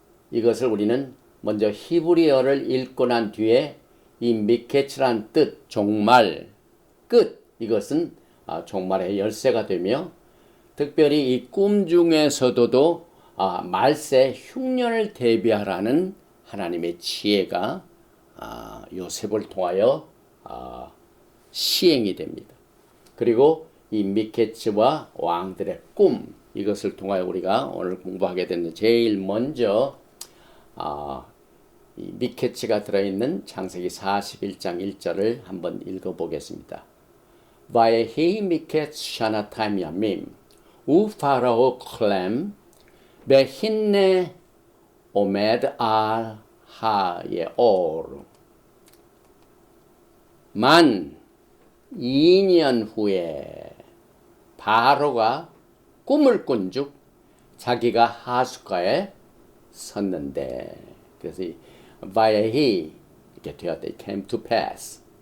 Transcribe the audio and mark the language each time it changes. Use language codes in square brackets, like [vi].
[ko] 이것을 우리는 먼저 히브리어를 읽고 난 뒤에 이 미케츠란 뜻, 종말, 끝, 이것은 종말의 열쇠가 되며, 특별히 이 꿈 중에서도 말세 흉년을 대비하라는 하나님의 지혜가 요셉을 통하여 시행이 됩니다. 그리고 이 미케츠와 왕들의 꿈, 이것을 통하여 우리가 오늘 공부하게 되는 제일 먼저 이 미케츠가 들어있는 창세기 41장 1절을 한번 읽어보겠습니다. [he] ויהי מקץ שנתיים ימים ופרעה חולם והנה עומד על היאור. [ko] 만 2년 후에 바로가 꿈을 꾼즉 자기가 하숫가에 섰는데, 그래서 바야히 이렇게 되었다. [en] It came to pass.